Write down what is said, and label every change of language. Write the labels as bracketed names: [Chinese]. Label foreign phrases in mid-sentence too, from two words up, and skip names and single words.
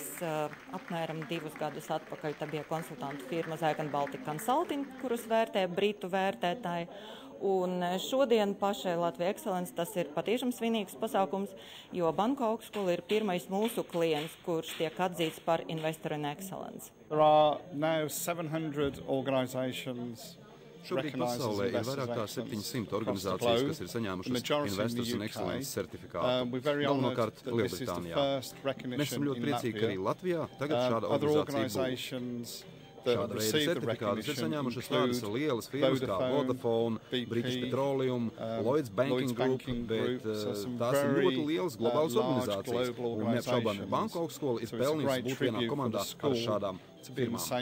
[Latvian] Apmēram 2 gadus atpakaļ tā bija konsultantu firma Zygon Baltic Consulting, kurus vērtē britu vērtētāji. Un šodien pašai Latvijai Excellence tas ir patiešām svinīgs pasākums, jo Banku augstskola ir pirmais mūsu klients, kurš tiek atzīts par Investor in Excellence. [English] There are now 700 organizations. [Latvian] Šobrīd pasaulē ir vairāk kā 700 organizācijas, kas ir saņēmušas Investors in Excellence certifikātu, galvenokārt Lielbritānijā. Mēs esam ļoti priecīgi, ka arī Latvijā tagad šāda organizācija būs. Šāda veida certifikātus ir saņēmušas tādas lielas firmas kā Vodafone, British Petroleum, Lloyds Banking Group, bet tās ir ļoti lielas globālas organizācijas, un neapšaubāmi Banku augstskola ir pelnījusi būt vienā komandā ar šādām firmām.